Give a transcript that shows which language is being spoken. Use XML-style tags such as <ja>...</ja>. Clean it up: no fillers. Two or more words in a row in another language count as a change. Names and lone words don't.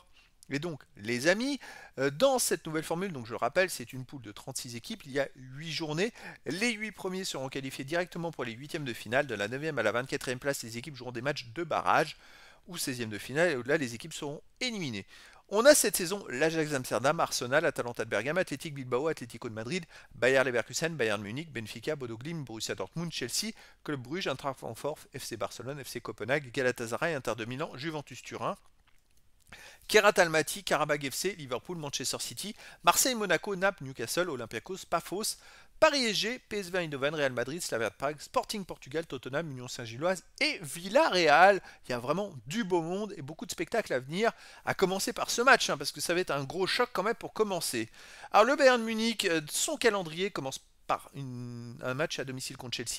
<fr>Et donc, les amis, dans cette nouvelle formule, donc je le rappelle, c'est une poule de 36 équipes, il y a 8 journées. Les 8 premiers seront qualifiés directement pour les huitièmes de finale. De la 9e à la 24e place, les équipes joueront des matchs de barrage ou 16e de finale, et au-delà, les équipes seront éliminées. On a cette saison l'Ajax Amsterdam, Arsenal, Atalanta de Bergame, Athletic Bilbao, Atlético de Madrid, Bayer Leverkusen, Bayern Munich, Benfica, Bodo Glimt, Borussia Dortmund, Chelsea, Club Brugge, Eintracht Francfort, FC Barcelone, FC Copenhague, Galatasaray, Inter de Milan, Juventus Turin, Kerat Almaty, Karabakh FC, Liverpool, Manchester City, Marseille, Monaco, Naples, Newcastle, Olympiakos, Pafos, Paris SG, PSV Eindhoven, Real Madrid, Slavia Prague, Sporting Portugal, Tottenham, Union Saint-Gilloise et Villarreal. Il y a vraiment du beau monde et beaucoup de spectacles à venir, à commencer par ce match, parce que ça va être un gros choc quand même pour commencer. Alors le Bayern Munich, son calendrier commence par un match à domicile contre Chelsea.</fr>